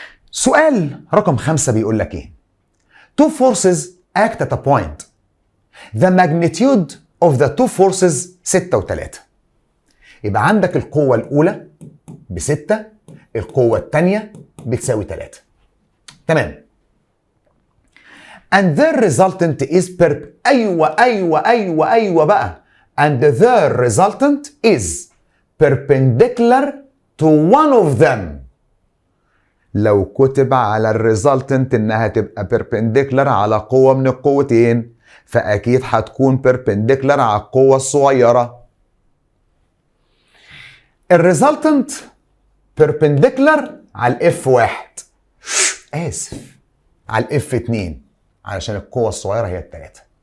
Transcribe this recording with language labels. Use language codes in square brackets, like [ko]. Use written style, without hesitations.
[ar] سؤال رقم 5 بيقول لك ايه؟ [en] Two forces act at a point. The magnitude of the two forces 6 و3. [ar] يبقى عندك القوة الأولى ب6 القوة الثانية بتساوي 3. تمام. [en] And the resultant is [ar] أيوة بقى. [en] And the resultant is perpendicular to one of them. [ar] لو كتب على الريزلتنت انها تبقى perpendicular على قوة من القوتين، فأكيد هتكون perpendicular على القوة الصغيرة. الريزلتنت perpendicular على الاف 1، آسف على الاف 2 علشان القوة الصغيرة هي التلاتة.